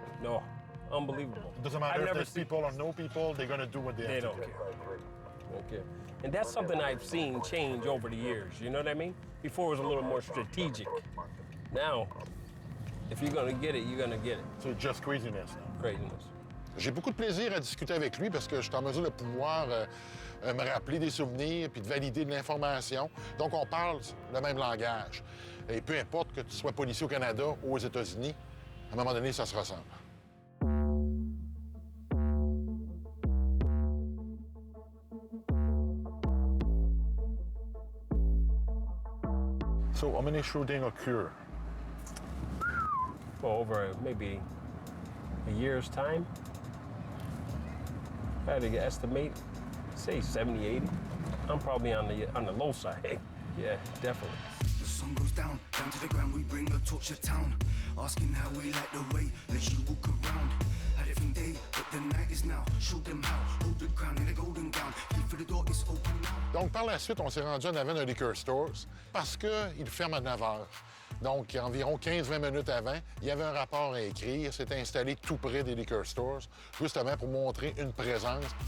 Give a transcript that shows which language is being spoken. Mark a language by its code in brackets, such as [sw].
[en] No, unbelievable. It doesn't matter if there's people or no people, they're going to do what they have to don't do. care. Don't care. And that's something I've seen change over the years, you know what I mean? Before it was a little more strategic. Now, if you're gonna get it, you're gonna get it. So it's just craziness now. Craziness. [fr] J'ai beaucoup de plaisir à discuter avec lui parce que je suis en mesure de pouvoir me rappeler des souvenirs puis de valider de l'information. Donc, on parle le même langage. Et peu importe que tu sois policier au Canada ou aux États-Unis, à un moment donné, ça se ressemble. [en] So, how many shootings occur? Well, over maybe a year's time, I had to estimate, say 70, 80. I'm probably on the low side. Yeah, definitely. The sun goes down to the ground, we bring the torch to town. Asking how we like the way that you walk around. A different day, but the night is now. Show them how, hold the crown in a golden gown. Keep for the door, it's open now. [fr] Donc, par la suite, on s'est rendu en avant d'un liquor stores parce qu'il ferme à 9 h. Donc, environ 15-20 minutes avant, il y avait un rapport à écrire. C'était installé tout près des liquor stores, justement pour montrer une présence.